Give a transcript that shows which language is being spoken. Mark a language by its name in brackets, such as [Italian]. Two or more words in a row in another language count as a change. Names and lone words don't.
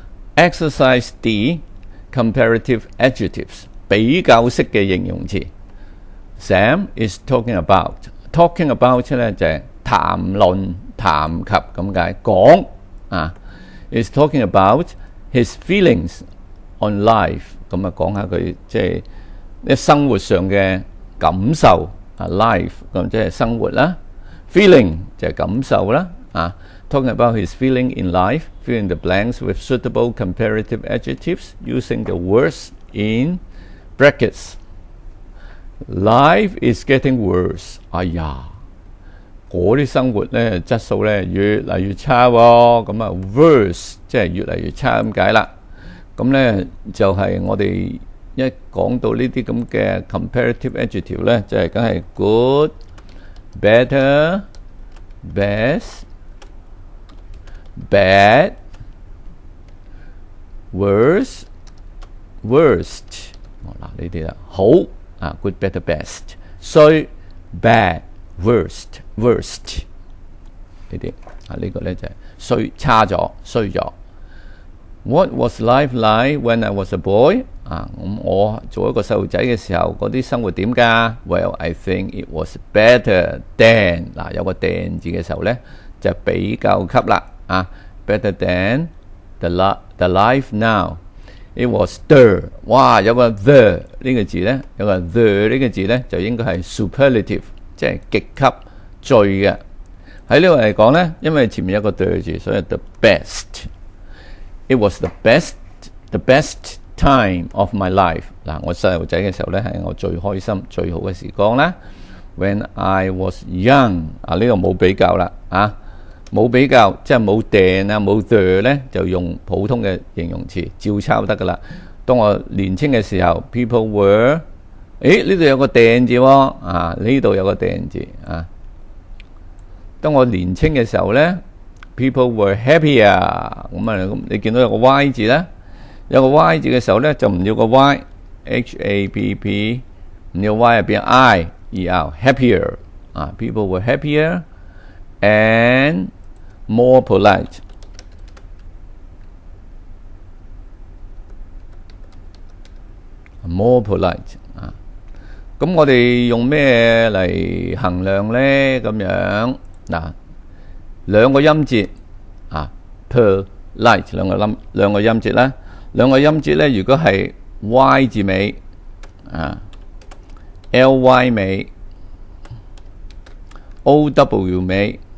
[English] exercise the comparative adjectives [Cantonese] 比較式嘅形容詞。 [English] Sam is talking about 咧就係談 [Cantonese] 論、談及咁解，講啊。 [English] is talking about [Cantonese] his feelings on life 咁啊，講下佢即係啲生活上嘅感受啊 ，life 咁即係生活啦 ，feeling 就係感受啦啊。 [English] Talking about his feeling in life, filling the blanks with suitable comparative adjectives using the words in brackets. Life is getting worse. [Cantonese] 哎呀，我啲生活咧質素咧越嚟越差喎。咁啊 ，worse 即係越嚟越差咁解啦。咁咧就係我哋一講到呢啲咁嘅 [English] comparative adjective [Cantonese] 咧，就係梗係 [English] good、better、best、bad、worse、worst。 [Cantonese] 嗱呢啲啦，好啊 ， [English] good、better、best， [Cantonese] 衰、 [English] bad、worst、worst [Cantonese] 呢啲啊，呢個咧就係衰、差咗、衰咗。 [English] What was life like when I was a boy？ [Cantonese] 啊，咁我做一個細路仔嘅時候，嗰啲生活點㗎 ？ [English] Well, I think it was better than [Cantonese] 嗱，有個 than 字嘅時候咧，就比較級啦啊 ， [English] better than the life now。 It was the [Cantonese] 哇，有個 the 呢個字咧，有個 the 呢個字咧，就應該係 superlative， 即係極級最嘅。喺呢度嚟講咧，因為前面有個 the 字，所以 [English] the best。 It was the best time of my life。 [Cantonese] 嗱，我細路仔嘅時候咧，係我最開心、最好嘅時光啦。 [English] When I was young， [Cantonese] 啊呢個冇比較啦，啊冇比較，即係冇 than 啊冇 the 咧，就用普通嘅形容詞照抄得噶啦。當我年青嘅時候 ， [English] people were， [Cantonese] 呢度有個 than 字喎，啊呢度有個 than 字啊。當我年青嘅時候咧。 [English] People were happier， [Cantonese] 咁啊，你見到有個 Y 字咧，有個 Y 字嘅時候咧，就唔要個 Y，H-A-P-P， 唔要 Y 變 I-E-R，happier 啊 ， [English] people were happier and more polite，more polite [Cantonese] 啊。咁我哋用咩嚟衡量咧？咁樣嗱。兩個音節啊 ，polite 兩個音節啦，兩個音節咧，如果係 Y 字尾啊 ，ly 尾 ，ow 尾